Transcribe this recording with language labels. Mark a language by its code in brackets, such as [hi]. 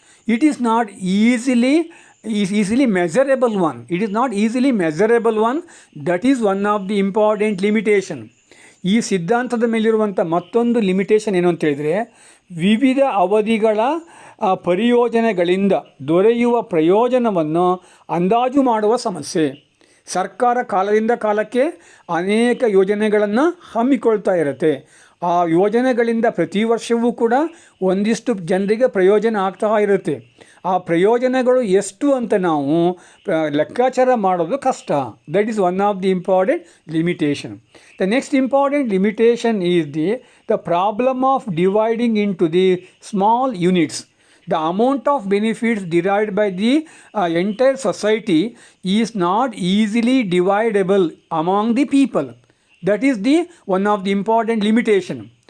[en] It is not easily measurable one. It is not easily measurable one. That is one of the important limitation. [kn] ಈ ಸಿದ್ಧಾಂತದ ಮೇಲಿರುವಂಥ ಮತ್ತೊಂದು limitation ಏನು ಅಂತ ಹೇಳಿದರೆ, ವಿವಿಧ ಅವಧಿಗಳ ಪರಿಯೋಜನೆಗಳಿಂದ ದೊರೆಯುವ ಪ್ರಯೋಜನವನ್ನು ಅಂದಾಜು ಮಾಡುವ ಸಮಸ್ಯೆ. ಸರ್ಕಾರ ಕಾಲದಿಂದ ಕಾಲಕ್ಕೆ ಅನೇಕ ಯೋಜನೆಗಳನ್ನು ಹಮ್ಮಿಕೊಳ್ತಾ ಇರುತ್ತೆ. ಆ ಯೋಜನೆಗಳಿಂದ ಪ್ರತಿ ವರ್ಷವೂ ಕೂಡ ಒಂದಿಷ್ಟು ಜನರಿಗೆ ಪ್ರಯೋಜನ ಆಗ್ತಾ ಇರುತ್ತೆ. ಆ ಪ್ರಯೋಜನಗಳು ಎಷ್ಟು ಅಂತ ನಾವು ಲೆಕ್ಕಾಚಾರ ಮಾಡೋದು ಕಷ್ಟ. [en] That is one of the important limitation. The next important limitation is the problem of dividing into the small units. The amount of benefits derived by the entire society is not easily dividable among the people. That is one of the important limitation.